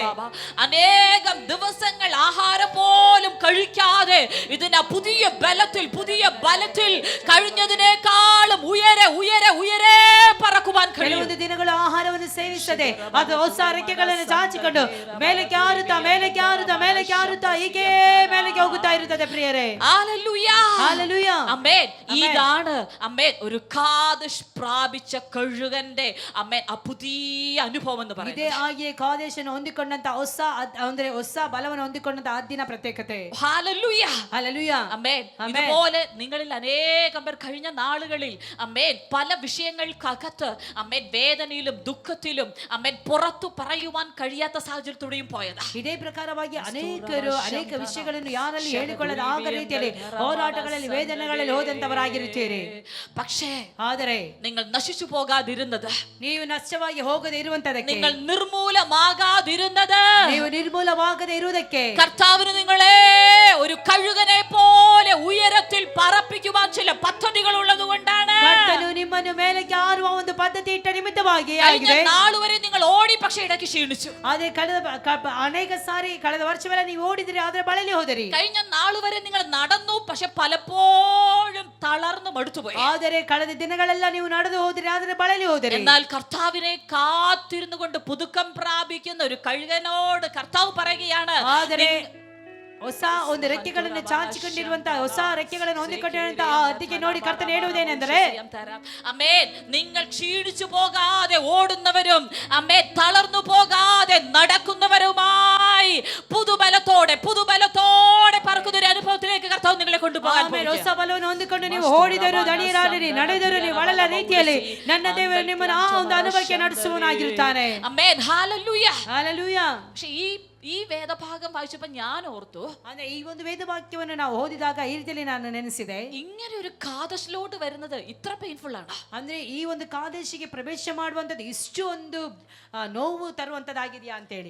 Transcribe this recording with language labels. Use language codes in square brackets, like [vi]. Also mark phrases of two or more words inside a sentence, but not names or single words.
[ml] അനേകം ദിവസങ്ങൾ ആഹാരം പോലും കഴിക്കാതെ ഇതിന് പുതിയ ബലത്തിൽ കഴിഞ്ഞതിനേക്കാളും ഉയരെ പറക്കുവാൻ കഴിയും. [kn] ಕೆಲವೊಂದು ದಿನಗಳು ಆಹಾರವನ್ನು ಸೇವಿಸದೆ ಅದು ಹೊಸ ರೆಕ್ಕೆಗಳನ್ನು ಚಾಚಿಕೊಂಡು ಮೇಲಕ್ಕೆ ಹಾರುತ್ತಾ ಹೀಗೆ ಮೇಲಕ್ಕೆ ಹೋಗುತ್ತಾ ಇರುತ್ತದೆ ಪ್ರಿಯರೇ. [ml] ഹല്ലേലൂയ, ഹല്ലേലൂയ, ആമേൻ. ഇതാണ് ആമേൻ ഒരു കാദശ് പ്രാപിച്ച കഴുകന്റെ ആമേൻ ആ പുതിയ അനുഭവം എന്ന് പറയുന്നത്. [kn] ಇದೇ ಹಾಗೆ ಕಾದೇಶನ್ನು ಹೊಂದಿಕೊಂಡಂತ ಹೊಸ ಬಲವನ್ನು ಹೊಂದಿಕೊಂಡಂತ ಹದ್ದಿನ ಪ್ರತ್ಯೇಕತೆ. [ml] ഹല്ലേലൂയ, ഹല്ലേലൂയ, ആമേൻ. ഇതുപോലെ നിങ്ങളിൽ അനേകം പേർ കഴിഞ്ഞ നാളുകളിൽ ആമേൻ പല വിഷയങ്ങൾക്കകത്ത് അമ്മേൻ വേദനയിലും ദുഃഖത്തിലും അമ്മേൻ പുറത്തു പറയുവാൻ കഴിയാത്ത സാഹചര്യത്തിലൂടെയും പോയതാ. [kn] ಇದೇ ಪ್ರಕಾರವಾಗಿ ಅನೇಕರು ಅನೇಕ ವಿಷಯಗಳನ್ನು ಯಾರಲ್ಲಿ ಹೇಳಿಕೊಳ್ಳದ ಆಗ ರೀತಿಯಲ್ಲಿ ಹೋರಾಟಗಳಲ್ಲಿ ವೇದನೆಗಳಲ್ಲಿ ಹೋದಂತವರಾಗಿರುತ್ತೀರಿ. [ml] പക്ഷേ [kn] ಆದರೆ [ml] നിങ്ങൾ നശിച്ചു പോകാതിരുന്നത്, [kn] ನೀವು ನಷ್ಟವಾಗಿ ಹೋಗದೆ ಇರುವಂತದಕ್ಕೆ, [ml] നിങ്ങൾ നിർമൂലമാകാതിരുന്നത്, [kn] ನೀವು ನಿರ್ಮೂಲವಾಗದೆ ಇರುವುದಕ್ಕೆ [ml] കർത്താവിന് നിങ്ങളെ ഒരു കഴുകനെ പോലെ ഉയരത്തിൽ പറപ്പിക്കുവാൻ ചില പദ്ധതികൾ ഉള്ളതുകൊണ്ടാണ്. [kn] ಕರ್ತನು ನಿಮ್ಮನ್ನು ಮೇಲಕ್ಕೆ ಹಾರುವ ಒಂದು ಪದ್ಧತಿ ಇಟ್ಟ ನಿಮಿತ್ತವಾಗಿ [ml] കഴിഞ്ഞ നാളുവരെ നിങ്ങൾ ഓടി, പക്ഷേ ഇടയ്ക്ക് ക്ഷീണിച്ചു. [kn] ಅದೇ ಅನೇಕ ಸಾರಿ ಕಳೆದ ವರ್ಷವೆಲ್ಲ ನೀವು ಓಡಿದ್ರಿ, ಆದ್ರೆ ಬಳಲಿ ಹೋದರಿ. [ml] കഴിഞ്ഞ നാളുവരെ നിങ്ങൾ നടന്നു, പക്ഷെ പലപ്പോഴും തളർന്നു മടുത്തുപോയി. [kn] ಆದರೆ ಕಳೆದ ದಿನಗಳೆಲ್ಲ ನೀವು ನಡೆದು ಹೋದ್ರಿ, ಆದ್ರೆ ಬಳಲಿ ಹೋದರಿ. [ml] എന്നാൽ കർത്താവിനെ കാത്തിരുന്നു കൊണ്ട് പുതുക്കം പ്രാപിക്കുന്ന ഒരു കഴുകനോട് കർത്താവ് പറയുകയാണ്, [kn] ಆದರೆ ಹೊಸ ಒಂದು ರೆಕ್ಕೆಗಳನ್ನು ಚಾಚಿಕೊಂಡಿರುವಂತಹ ಹೊಸ ರೆಕ್ಕೆಗಳನ್ನು ಹೊಂದಿಕೊಂಡಿರುವಂತಹ ಹದ್ದಿಗೆ ನೋಡಿ ಕರ್ತನು ಹೇಳುವುದೇನೆಂದರೆ, [ml] അമേൻ, നിങ്ങൾ ക്ഷീണിച്ചു പോകാതെ ഓടുന്നവരും അമേൻ തളർന്നു പോകാതെ നടക്കുന്നവരുമായി പുതുബലത്തോടെ പറക്കുന്ന ഒരു അനുഭവത്തിലേക്ക് കർത്താവ് നിങ്ങളെ കൊണ്ടുപോകാൻ പോകുന്നു. [kn] ಹೊಸ ಬಲವನ್ನು ಹೊಂದಿಕೊಂಡು ನೀವು ಓಡಿದರು ದಣಿಯರಾಡಿರಿ, ನಡೆದರು ನೀವು ಒಳ್ಳೆಯ ರೀತಿಯಲ್ಲಿ ನನ್ನ ದೇವರು ನಿಮ್ಮನ್ನು ಆ ಒಂದು ಅನುಭವಕ್ಕೆ ನಡೆಸುವನಾಗಿರುತ್ತಾನೆ. [ml] അമേൻ, ഹല്ലേലൂയ, [kn] ಹಲ್ಲೆಲೂಯಾ. [ml] പക്ഷേ ഈ വേദഭാഗം വായിച്ചപ്പോൾ ഞാൻ ഓർത്തു, [kn] ಅಂದ್ರೆ ಈ ಒಂದು ವೇದವಾಕ್ಯವನ್ನು ನಾವು ಓದಿದಾಗ ಈ ರೀತಿಯಲ್ಲಿ ನಾನು ನೆನೆಸಿದೆ, [ml] ഇങ്ങനെ ഒരു കാദശിലോട്ട് വരുന്നത് ഇത്ര പെയിൻഫുൾ ആണ്. [kn] ಅಂದ್ರೆ ಈ ಒಂದು ಕಾದೇಶಿಗೆ ಪ್ರವೇಶ ಮಾಡುವಂತದ್ದು ಇಷ್ಟು ಒಂದು ನೋವು ತರುವಂತದ್ದಾಗಿದೆಯಾ ಅಂತ ಹೇಳಿ.